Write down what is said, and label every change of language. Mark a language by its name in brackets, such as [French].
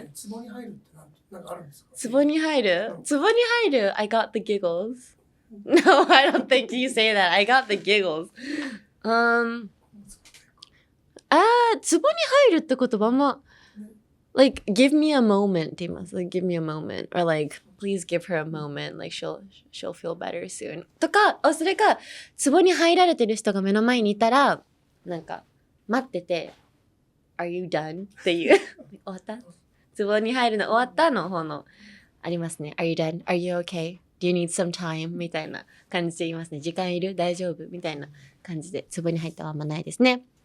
[Japanese] 壺に入るってなんかあるんですか？壺に入る？壺に入る [English] I got the giggles. No, I don't think you say that. I got the giggles. [Japanese] 壺に入るって言葉も [English] like give me a moment [Japanese] って言います。 [English] Like give me a moment or like please give her a moment. Like she'll feel better soon. [Japanese] とか、それか壺に入られてる人が目の前にいたらなんか待ってて [English] Are you done? [Japanese] っていう終わった？壺に入るの終わったの方のありますね。 [English] Are you done? Are you okay? Do you need some time? [Japanese] みたいな感じで言いますね。時間いる？大丈夫？みたいな感じで壺に入ったはあんまないですね。